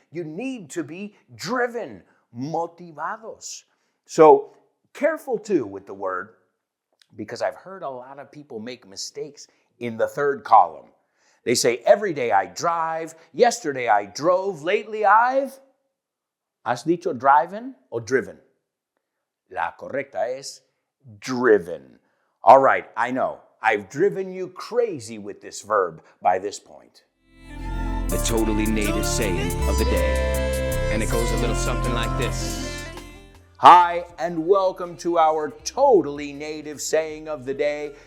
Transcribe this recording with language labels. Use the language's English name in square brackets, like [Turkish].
[English] You need to be driven, motivados. So careful too with the word, because I've heard a lot of people make mistakes in the third column. They say, every day I drive, yesterday I drove, lately I've... [Spanish] ¿Has dicho driven o driven? La correcta es driven. [English] All right, I know. I've driven you crazy with this verb by this point. The totally native saying of the day. And it goes a little something like this. Hi, and welcome to our totally native saying of the day.